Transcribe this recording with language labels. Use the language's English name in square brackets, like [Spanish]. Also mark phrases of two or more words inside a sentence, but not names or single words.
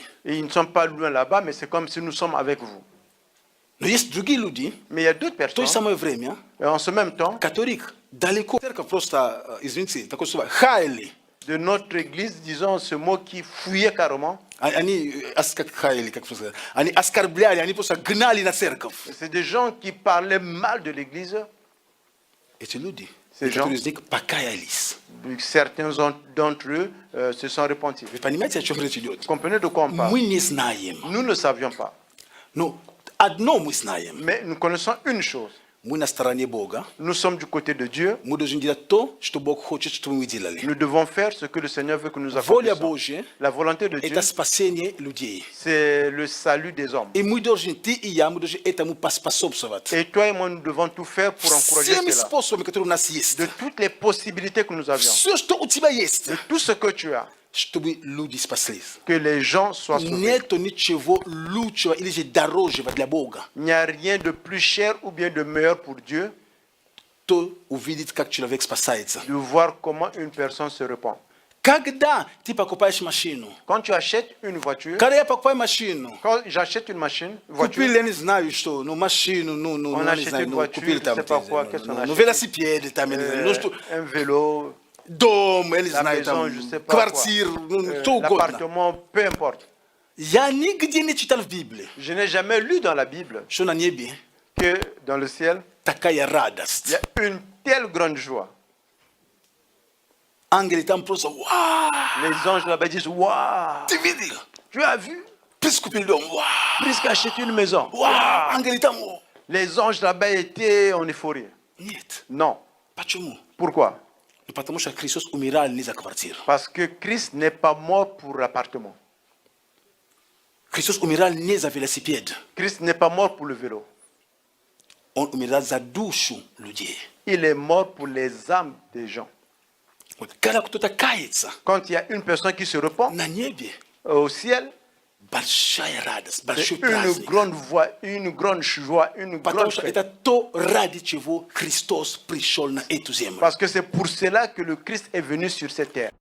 [French] Et ils ne sont pas loin là-bas, mais c'est comme si nous sommes avec vous. [Russian] Но есть другие люди, [French] Mais il y a d'autres [Russian] в то же [French] personnes, [Russian] самое время, [French] et en ce même temps, [Russian] которых далеко. Церковь просто, извините, такое слово, хаяли. [French] de notre église, disons ce mot qui fouillait carrément. [Russian] Они, как хаяли, как просто, они оскорбляли, они просто гнали на церковь. [French] C'est des gens qui parlaient mal de l'église. [Russian] Эти люди, [French] Ces gens, [Russian] некоторые из них покаялись. [French] certains d'entre eux se sont repentis. [Russian] Вы понимаете, о чем речь идет? [French] Vous comprenez de quoi on parle? [Russian] Мы не знаем. [French] Nous ne savions pas. [Russian] Но одно мы знаем. [French] Mais nous connaissons une chose. [Russian] Мы на стороне Бога. [French] Nous sommes du côté de Dieu. [Russian] Мы должны делать то, что Бог хочет, чтобы мы делали. [French] Nous devons faire ce que le Seigneur veut que nous [Russian] Воля [French] accomplissions. [Russian] Божья [French] La volonté de Dieu, [Russian] это спасение людей. [French] c'est le salut des hommes. [Russian] И мы должны, ты и я, мы должны этому поспособствовать. [French] Et toi et moi, nous devons tout faire pour encourager [Russian] Всеми [French] cela. [Russian] способами, которые у нас есть. [French] De toutes les possibilités que nous avions. [Russian] Все, что у тебя есть, [French] De tout ce que tu as. [Russian] чтобы люди спаслись. [French] Que les gens soient sauvés. [Russian] Нету ничего лучшего или же дорожего для Бога. [French] Il n'y a rien de plus cher ou bien de meilleur pour Dieu [Russian] То увидеть, как человек спасается. [French] de voir comment une personne se repent. [Russian] Когда ты покупаешь машину, [French] Quand tu achètes une voiture, [Russian] когда я покупаю машину, [French] quand j'achète une machine, voiture, [Russian] купили, я не знаю что, ну машину, ну, [French] On [Russian] я не [French] achète [Russian] знаю, [French] une [Russian] ну, [French] voiture, [Russian] купили там, [French] je sais pas quoi, qu'est-ce qu'on [Russian] ну, [French] achète? [Russian] велосипеды там, я не знаю, ну что, [French] un vélo, [Russian] дом, я не [French] la [Russian] знаю, [French] maison, [Russian] там, [French] je sais pas [Russian] квартиру, ну, что угодно. [French] l'appartement, peu importe. [Russian] Я нигде не читал в Библии, [French] Je n'ai jamais lu dans la Bible [Russian] что на небе [French] que dans le ciel, [Russian] такая [French] il y [Russian] радость. [French] a une telle grande joie. [Russian] Ангелы там просто, вау, [French] Les anges là-bas disent, waouh, [Russian] ты видел? [French] tu as vu? [Russian] Plus купили дом, вау, [French] Plus qu'acheter une maison. [Russian] вау, ангелы там, [French] Les anges là-bas étaient en euphorie. [Russian] Niet. [French] Non. [Russian] Почему? [French] Pourquoi? [Russian] Потому что Христос умирал не за квартиру. [French] Parce que Christ n'est pas mort pour l'appartement. [Russian] Христос умирал не за велосипед. [French] Christ n'est pas mort pour le vélo. [Russian] Он умирал за душу людей. [French] Il est mort pour les âmes des gens. [Russian] Вот когда кто-то кается [French] Quand il y a une personne qui se repent [Russian] на небе, [French] au ciel, [Russian] большая радость, [French] c'est [Russian] большой [French] une [Russian] праздник. [French] grande joie, une grande joie, une [Russian] Потому [French] grande [Russian] что [French] fête. [Russian] это то, ради чего Христос пришел на эту землю. [French] Parce que c'est pour cela que le Christ est venu sur cette terre.